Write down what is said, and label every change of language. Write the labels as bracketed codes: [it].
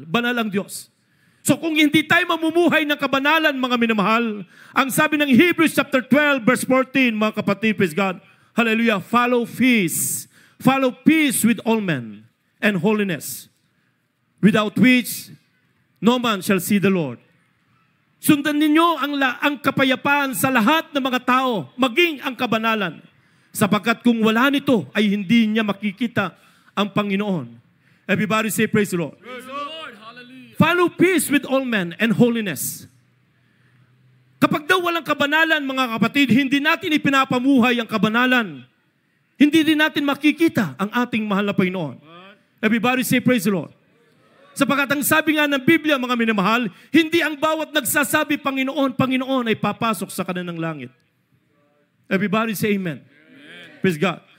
[tl] Banal ang Diyos. So kung hindi tayo mamumuhay ng kabanalan, mga minamahal, ang sabi ng Hebrews chapter 12 verse 14, mga kapatid, praise God, hallelujah, [en] follow peace with all men and holiness, without which no man shall see the Lord. [tl] Sundan ninyo ang kapayapaan sa lahat ng mga tao, maging ang kabanalan, sapagkat kung wala nito ay hindi niya makikita ang Panginoon. [en] Everybody say praise the Lord. Praise the Lord. Hallelujah. Follow peace with all men and holiness. [tl] Kapag daw walang kabanalan, mga kapatid, hindi natin ipinapamuhay ang kabanalan. Hindi din natin makikita ang ating mahal na Panginoon. [en] Everybody say praise the Lord. [tl] Sapagkat ang sabi nga ng Biblia, mga minamahal, hindi ang bawat nagsasabi, Panginoon, Panginoon, ay papasok sa kanilang langit. [en] Everybody say amen. Praise God.